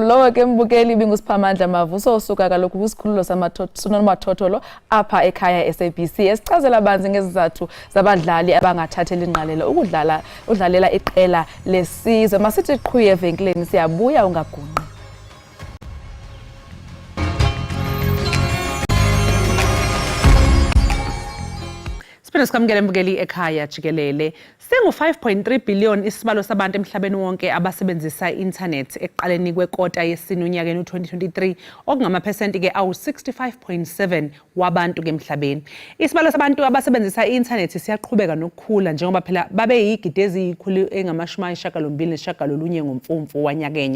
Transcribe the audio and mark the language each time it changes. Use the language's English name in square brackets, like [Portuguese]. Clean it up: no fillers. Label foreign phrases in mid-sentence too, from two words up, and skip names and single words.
[Xhosa] Lowo ke mbukeli ibingusiphamandla Mavuso osuka kaloku kwisikhululo samathotolo apha ekhaya SABC esichazela banzi ngezizathu zabadlali abangathatheli ingqalelo udlalela iqela lesizwe. Masithi qhuye evenkileni siyabuya ungagunqi. Sikamukele mbukeli ekhaya Jikelele. [Zulu] Singu 5.3 billion isibalo sabantu emhlabeni wonke abasebenzisa i-internet ekuqaleni kwekota yesine unyakeni u-2023 okungamaphesenti ke awu 65.7 wabantu ke emhlabeni. Isibalo sabantu abasebenzisa i-internet siyaqhubeka nokukhula njengoba phela babe yigidi eziyikhulu engama-89 ngomfumfu wanyakenye.